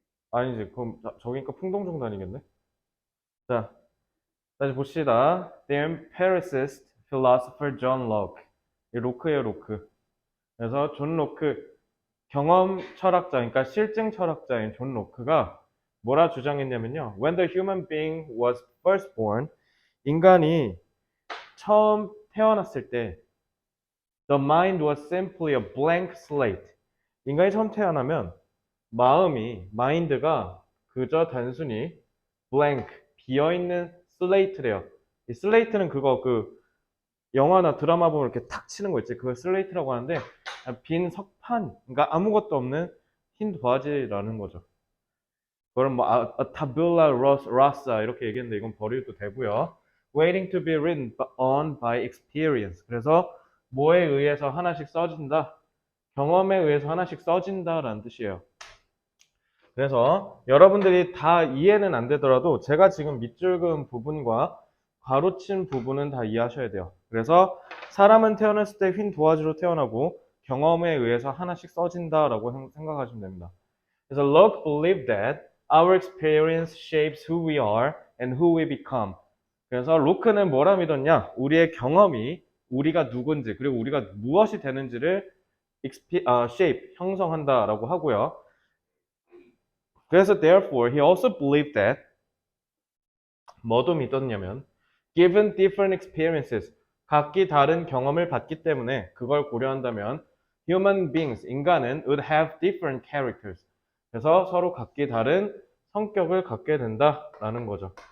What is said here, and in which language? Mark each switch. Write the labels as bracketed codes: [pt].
[ko] 아니지, 그럼 저기니까 풍동중단이겠네? 자, 다시 봅시다. [en] The empiricist philosopher John Locke. [ko] 이 로크예요, 로크. 그래서 존 로크, 경험 철학자, 그러니까 실증 철학자인 존 로크가 뭐라 주장했냐면요. [en] When the human being was first born, [ko] 인간이 처음 태어났을 때 [en] The mind was simply a blank slate. [ko] 인간이 처음 태어나면 마인드가 그저 단순히 blank, 비어있는 슬레이트래요. 이 슬레이트는 그거 영화나 드라마 보면 이렇게 탁 치는 거 있지. 그걸 슬레이트라고 하는데 빈 석판, 그러니까 아무것도 없는 흰 도화지라는 거죠. 그걸 뭐 tabula rasa 이렇게 얘기했는데 이건 버려도 되고요. [en] Waiting to be written on by experience. [ko] 그래서 뭐에 의해서 하나씩 써진다. 경험에 의해서 하나씩 써진다라는 뜻이에요. 그래서 여러분들이 다 이해는 안 되더라도 제가 지금 밑줄 그은 부분과 가로친 부분은 다 이해하셔야 돼요. 그래서 사람은 태어났을 때 흰 도화지로 태어나고 경험에 의해서 하나씩 써진다라고 생각하시면 됩니다. [en] 그래서 Locke believed that our experience shapes who we are and who we become. [ko] 그래서 로크는 뭐라 믿었냐? 우리의 경험이 우리가 누군지 그리고 우리가 무엇이 되는지를 shape, 형성한다라고 하고요. 그래서 [en] therefore he also believed that [ko] 뭐도 믿었냐면 [en] given different experiences [ko] 각기 다른 경험을 받기 때문에 그걸 고려한다면 [en] human beings [ko] 인간은 [en] would have different characters [ko] 그래서 서로 각기 다른 성격을 갖게 된다라는 거죠.